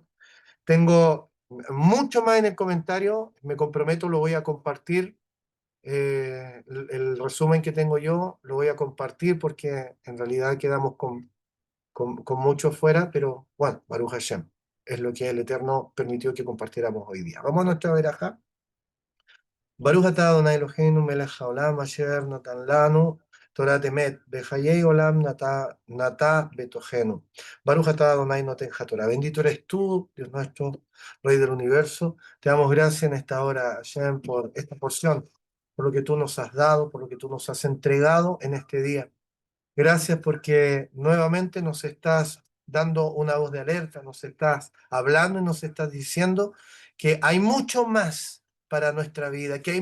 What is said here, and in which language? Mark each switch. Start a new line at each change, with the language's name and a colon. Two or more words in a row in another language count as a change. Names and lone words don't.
Spanish: Tengo mucho más en el comentario, me comprometo, lo voy a compartir. El resumen que tengo yo lo voy a compartir porque en realidad quedamos con mucho fuera, pero bueno,
Hebrew: ברוך השם,
Spanish: es lo que el Eterno permitió que compartiéramos hoy día. Vamos a nuestra veraja.
Hebrew: ברוך אתה אדני אלהינו מלך העולם אשר נתן לנו תורת אמת וחיי עולם נטע בתוכנו. ברוך אתה אדני נותן התורה.
Spanish: Bendito eres tú, Dios nuestro, Rey del universo. Te damos gracias en esta hora, Hashem, por esta porción, por lo que tú nos has dado, por lo que tú nos has entregado en este día. Gracias porque nuevamente nos estás dando una voz de alerta, nos estás hablando y nos estás diciendo que hay mucho más para nuestra vida, que hay